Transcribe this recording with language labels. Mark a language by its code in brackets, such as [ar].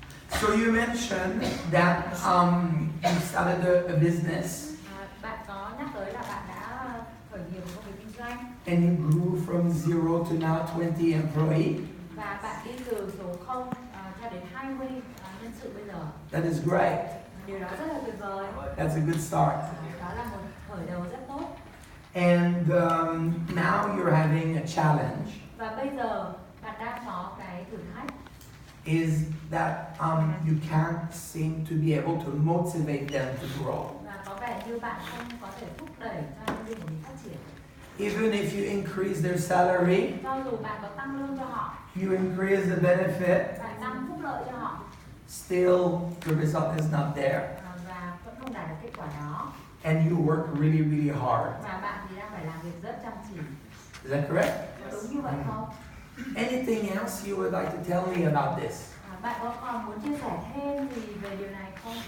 [en] so you mentioned that you started a business [vi] bạn có nhắc tới là bạn đã khởi nghiệp một công việc kinh doanh [en] and you grew from 0 to now 20 employees. [vi] và bạn đi từ số 0 cho đến 20 nhân sự bây giờ. [en] That is great. [vi] Điều đó rất là tuyệt vời. [en] That's a good start. [vi] Đó là một khởi đầu rất tốt. [en] And now you're having a challenge. [vi] Và bây giờ bạn đang có cái thử thách [en] Is that you can't seem to be able to motivate them to grow. [vi] và có vẻ như bạn không có thể thúc đẩy cho nhân viên của mình phát triển. [en] Even if you increase their salary, [vi] Cho dù bạn có tăng lương cho họ, [en] you increase the benefit, [vi] bạn tăng phúc lợi cho họ, [en] still the result is not there. [vi] và vẫn không đạt được kết quả đó. [en] And you work really, really hard. [vi] Và bạn thì đang phải làm việc rất chăm chỉ. [en] Is that correct? [vi] Có đúng như vậy không? [en] Anything else you would like to tell me about this? [vi] Bạn có còn muốn chia sẻ thêm gì về điều này không?